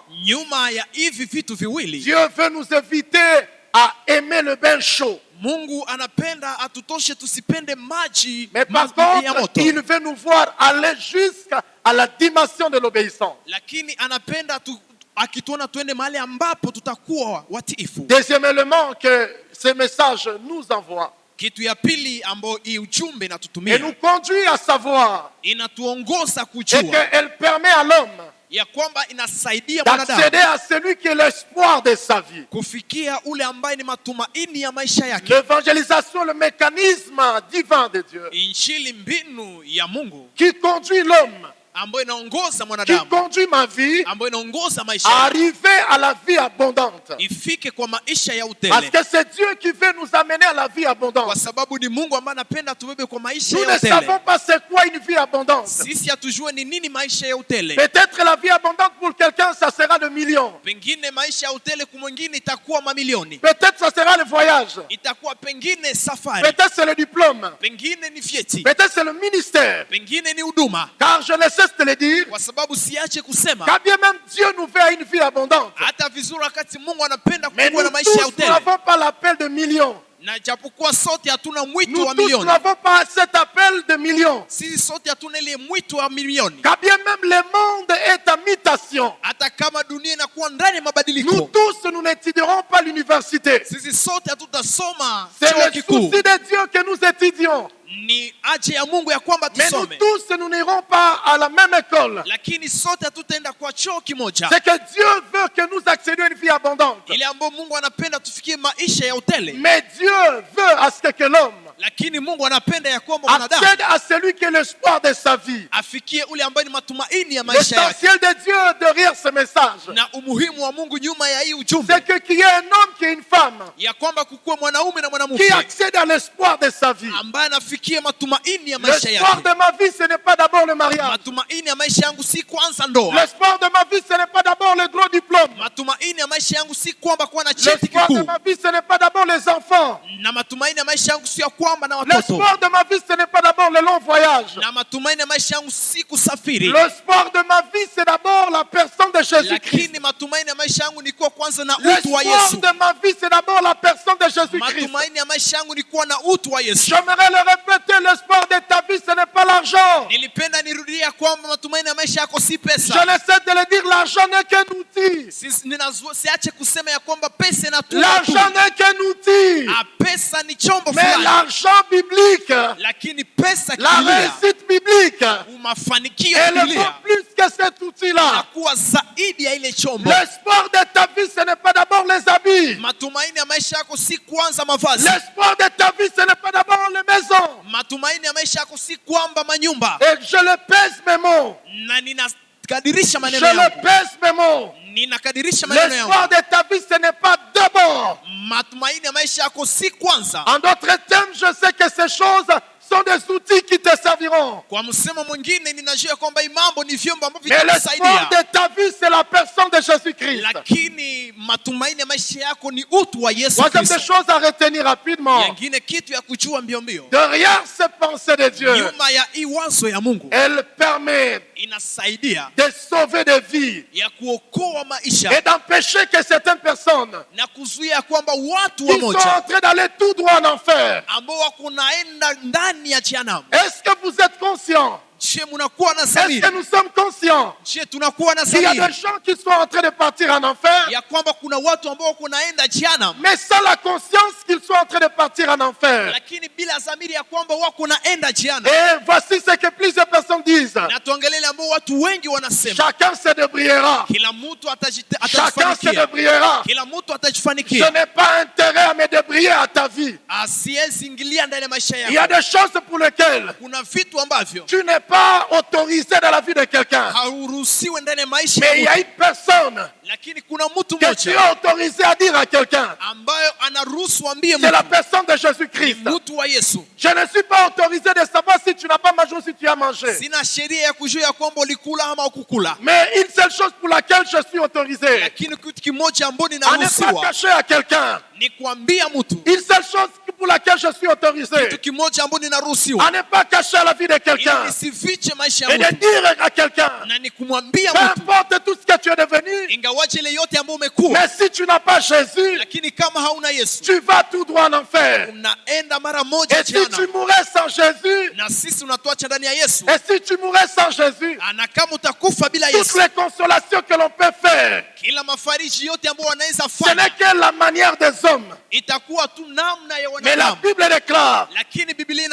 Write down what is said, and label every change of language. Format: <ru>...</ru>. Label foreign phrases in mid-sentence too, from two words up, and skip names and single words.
<sw>Nyuma ya hivi vitu viwili,</sw> <fr>Dieu veut nous inviter à aimer le bain chaud.</fr> <sw>Mungu anapenda atutoshe tusipende maji</sw> <fr>Mais par</fr> <sw>ya</sw> <fr>contre,</fr> <sw>moto,</sw> <fr>il veut nous voir aller jusqu'à la dimension de l'obéissance.</fr> <sw>lakini anapenda akituona tuende mahali ambapo tutakuwa watiifu.</sw> <fr>Deuxième élément que ce message nous envoie</fr> <sw>Kitu ya pili ambayo hii ujumbe</sw> <fr>et</fr> <sw>inatutumia,</sw> <fr>nous conduit à savoir</fr> <sw>inatuongoza</sw> <fr>et</fr> <sw>kujua</sw> <fr>qu'elle permet à l'homme</fr> <sw>ya kwamba inasaidia</sw> <fr>d'accéder</fr> <sw>mwanadamu</sw> <fr>à celui qui est l'espoir de sa vie.</fr> <sw>kufikia ule ambaye ni matumaini ya maisha yake.</sw> <fr>L'évangélisation, le mécanisme divin de Dieu</fr> <sw>Injili mbinu ya Mungu</sw> <fr>qui conduit l'homme,</fr> <sw>ambayo inaongoza</sw> <fr>qui</fr> <sw>mwanadamu,</sw> <fr>conduit ma vie</fr> <sw>ambayo inaongoza maisha</sw> <fr>à</fr> <sw>yake</sw> <fr>arriver à la vie abondante.</fr> <sw>ifike kwa maisha ya</sw> <fr>Parce</fr> <sw>utele,</sw> <fr>que c'est Dieu qui veut nous amener à la vie</fr> <sw>kwa</sw> <fr>abondante.</fr> <sw>sababu ni Mungu ambaye anapenda tubebe kwa maisha</sw> <fr>Nous</fr> <sw>ya</sw> <fr>ne savons</fr> <sw>utele.</sw> <fr>pas c'est quoi une vie abondante.</fr> <sw>Sisi hatujue ni nini maisha ya utele.</sw> <fr>Peut-être la vie abondante pour quelqu'un, ça sera le million.</fr> <sw>Pengine maisha ya utele kwa mwingine itakuwa mamilioni,</sw> <fr>Peut-être ça sera le voyage.</fr> <sw>itakuwa pengine safari,</sw> <fr>Peut-être c'est le diplôme.</fr> <sw>pengine ni vyeti,</sw> <fr>Peut-être c'est le ministère.</fr> <sw>pengine ni huduma.</sw> <fr>Car je ne cesse de le dire,</fr> <sw>Kwa sababu siache kusema</sw> <fr>quand bien même Dieu nous veut à une vie abondante,</fr> <sw>hata vizuri wakati Mungu anapenda</sw> <fr>mais</fr> <sw>kuwa</sw> <fr>nous</fr> <sw>na maisha ya</sw> <fr>tous, nous</fr> <sw>utele,</sw> <fr>n'avons pas l'appel de millions.</fr> <sw>na japokuwa sote hatuna mwito</sw> <fr>Nous</fr> <sw>wa</sw> <fr>tous, nous</fr> <sw>milioni,</sw> <fr>n'avons pas cet appel de millions.</fr> <sw>sisi sote hatuna ile mwito wa milioni.</sw> <fr>Quand bien même le monde est en mutation,</fr> <sw>Hata kama dunia inakuwa ndani ya</sw> <fr>nous</fr> <sw>mabadiliko,</sw> <fr>tous, nous n'étudierons pas l'université.</fr> <sw>sisi sote hatutasoma</sw> <fr>C'est</fr> <sw>chuo</sw> <fr>le</fr> <sw>kikuu.</sw> <fr>souci de Dieu que nous étudions.</fr> <sw>Ni haja ya Mungu ya kwamba</sw> <fr>Mais nous</fr> <sw>tusome,</sw> <fr>tous, nous n'irons pas à la même école.</fr> <sw>lakini sote hatutaenda kwa chuo kimoja.</sw> <fr>C'est que Dieu veut que nous accédions à une vie abondante.</fr> <sw>Ile ambayo Mungu anapenda tufikie maisha ya utele,</sw> <fr>Mais Dieu veut à ce que l'homme</fr> <sw>lakini Mungu anapenda ya kwamba mwanadamu</sw> <fr>accède à celui qui est l'espoir de sa vie.</fr> <sw>afikie ule ambaye ni matumaini ya maisha yake.</sw> <fr>L'essentiel de Dieu derrière ce message,</fr> <sw>Na umuhimu wa Mungu nyuma ya hii</sw> <fr>c'est</fr> <sw>ujumbe,</sw> <fr>que qu'il y ait un homme qui est une femme</fr> <sw>ya kwamba kukuwe mwanaume na</sw> <fr>qui</fr> <sw>mwanamke</sw> <fr>accède à l'espoir de sa vie.</fr> <sw>ambaye anafikia matumaini ya maisha</sw> <fr>L'espoir</fr> <sw>yake.</sw> <fr>de ma vie, ce n'est pas d'abord le mariage.</fr> <sw>Matumaini ya maisha yangu si kwanza ndoa.</sw> <fr>L'espoir de ma vie, ce n'est pas d'abord le gros diplôme.</fr> <sw>Matumaini ya maisha yangu si kwamba kuwa na cheti</sw> <fr>L'espoir de</fr> <sw>kikuu,</sw> <fr>ma vie, ce n'est pas d'abord les enfants.</fr> <sw>na matumaini ya maisha yangu si ya kwamba na watoto,</sw> <fr>L'espoir de ma vie, ce n'est pas d'abord le long voyage.</fr> <sw>na matumaini ya maisha yangu si kusafiri,</sw> <fr>L'espoir de ma vie, c'est d'abord la personne de Jésus-Christ.</fr> <sw>lakini matumaini ya maisha yangu ni kuwa kwanza na utu wa</sw> <fr>L'espoir</fr> <sw>Yesu.</sw> <fr>de ma vie, c'est d'abord la personne de Jésus-Christ.</fr> <sw>Matumaini ya maisha yangu ni kuwa na utu wa Yesu.</sw> <fr>J'aimerais le répéter, l'espoir de ta vie, ce n'est pas l'argent.</fr> <sw>Nilipenda nirudia kwamba matumaini ya maisha yako si</sw> <fr>Je</fr> <sw>pesa.</sw> <fr>ne cesse de le dire, l'argent n'est qu'un outil.</fr> <sw>Siache kusema ya kwamba pesa inatuma tu.</sw> <fr>L'argent n'est qu'un outil.</fr> <sw>Pesa ni chombo</sw> <fr>Mais</fr> <sw>fulani,</sw> <fr>l'argent biblique,</fr> <sw>lakini pesa</sw> <fr>la</fr> <sw>kibilia,</sw> <fr>réussite biblique,</fr> <sw>mafanikio ya</sw> <fr>elle vaut</fr> <sw>Biblia</sw> <fr>plus que cet outil-là.</fr> <sw>inakuwa zaidi ya ile chombo.</sw> <fr>L'espoir de ta vie, ce n'est pas d'abord les habits.</fr> <sw>Matumaini ya maisha yako si kwanza mavazi.</sw> <fr>L'espoir de ta vie, ce n'est pas d'abord les maisons.</fr> <sw>Matumaini ya maisha yako si kwamba manyumba.</sw> <fr>Et je le pèse mes mots.</fr> <sw>Na ninakadirisha</sw> <fr>Je</fr> <sw>maneno</sw> <fr>le</fr> <sw>yangu,</sw> <fr>pèse mes mots.</fr> <sw>ninakadirisha maneno yangu.</sw> <fr>L'espoir de ta vie, ce n'est pas d'abord.</fr> <sw>Matumaini ya maisha yako si kwanza.</sw> <fr>En d'autres termes, je sais que ces choses sont des outils qui te serviront.</fr> <sw>Kwa msemo mwingine, ninajua kwamba hii mambo ni vyombo ambavyo</sw> <fr>Mais l'espoir</fr> <sw>vitakusaidia,</sw> <fr>de ta vie, c'est la personne de Jésus-Christ.</fr> <sw>lakini matumaini ya maisha yako ni utu wa Yesu</sw> <fr>Troisième des</fr> <sw>Kristo.</sw> <fr>choses à retenir rapidement.</fr> <sw>Yengine kitu ya kujua mbio mbio,</sw> <fr>Derrière ces pensées de Dieu,</fr> <sw>nyuma ya hii wazo ya Mungu</sw> <fr>elle permet</fr> <sw>inasaidia</sw> <fr>de sauver des vies</fr> <sw>ya kuokoa maisha</sw> <fr>et d'empêcher que certaines personnes</fr> <sw>na kuzuia kwamba watu</sw> <fr>qui sont en</fr> <sw>wamoja</sw> <fr>train d'aller tout droit en enfer.</fr> <sw>ambao wako naenda ndani ya jehanamu.</sw> <fr>Est-ce que vous êtes conscient?</fr> <sw>Je, munakuwa na</sw> <fr>Est-ce</fr> <sw>dhamiri?</sw> <fr>que nous sommes conscients</fr> <sw>Je, tunakuwa na</sw> <fr>qu'il y a des</fr> <sw>dhamiri</sw> <fr>gens qui sont en train de partir en enfer,</fr> <sw>ya kwamba kuna watu ambao wako naenda jehanamu,</sw> <fr>mais sans la conscience qu'ils sont en train de partir en enfer?</fr> <sw>lakini bila dhamiri ya kwamba wako naenda jehanamu.</sw> <fr>Et voici ce que plusieurs personnes disent.</fr> <sw>Na tuangalie ambao watu wengi wanasema,</sw> <fr>Chacun se débrouillera.</fr> <sw>kila mtu</sw> <fr>Chacun se</fr> <sw>atajifanikia,</sw> <fr>débrouillera.</fr> <sw>kila mtu</sw> <fr>Je</fr> <sw>atajifanikia,</sw> <fr>n'ai pas intérêt à me débrouiller à ta vie.</fr> <sw>asiyezingilia ndani ya maisha</sw> <fr>Il y a</fr> <sw>yako.</sw> <fr>des choses pour lesquelles</fr> <sw>Kuna vitu ambavyo</sw> <fr>tu n'es pas autorisé dans la vie de quelqu'un.</fr> <sw>hauruhusiwe ndani ya maisha</sw> <fr>Mais il y</fr> <sw>ya</sw> <fr>a</fr> <sw>mtu.</sw> <fr>une personne</fr> <sw>Lakini kuna mtu</sw> <fr>que tu</fr> <sw>mmoja</sw> <fr>as autorisé à dire à quelqu'un.</fr> <sw>ambayo anaruhusu ambie</sw> <fr>C'est la</fr> <sw>mtu,</sw> <fr>personne de Jésus-Christ.</fr> <sw>mtu wa Yesu.</sw> <fr>Je ne suis pas autorisé de savoir si tu n'as pas mangé ou si tu as mangé.</fr> <sw>Sina sheria ya kujua ya kwamba ulikula ama ukukula,</sw> <fr>Mais une seule chose pour laquelle je suis autorisé,</fr> <sw>lakini kitu kimoja ambacho</sw> <fr>à ne pas</fr> <sw>ninaruhusiwa</sw> <fr>cacher à quelqu'un.</fr> <sw>ni kuambia mtu.</sw> <fr>Une seule chose pour laquelle je suis autorisé,</fr> <sw>Kitu kimoja ambacho ninaruhusiwa</sw> <fr>à ne pas cacher la vie de</fr> <sw>ili</sw> <fr>quelqu'un</fr> <sw>nisifiche maisha</sw> <fr>et</fr> <sw>ya</sw> <fr>de</fr> <sw>mtu,</sw> <fr>dire à quelqu'un,</fr> <sw>na ni kumwambia</sw> <fr>peu</fr> <sw>mtu,</sw> <fr>importe tout ce que tu es devenu,</fr> <sw>ingawaje ile yote ambayo umekuwa,</sw> <fr>mais si tu n'as pas Jésus,</fr> <sw>lakini kama hauna Yesu</sw> <fr>tu vas tout droit en enfer.</fr> <sw>unaenda mara moja</sw> <fr>Et si</fr> <sw>jana.</sw> <fr>tu mourrais sans Jésus,</fr> <sw>Na sisi unatuacha ndani ya Yesu,</sw> <fr>et si tu mourrais sans Jésus,</fr> <sw>na kama utakufa bila</sw> <fr>toutes</fr> <sw>Yesu,</sw> <fr>les consolations que l'on peut faire,</fr> <sw>kila mafariji yote ambayo wanaweza</sw> <fr>ce n'est</fr> <sw>fanya</sw> <fr>que la manière des hommes.</fr> <sw>itakuwa tu namna ya</sw> <fr>Mais la</fr> <sw>wanadamu.</sw> <fr>Bible déclare,</fr> <sw>Lakini Biblia</sw>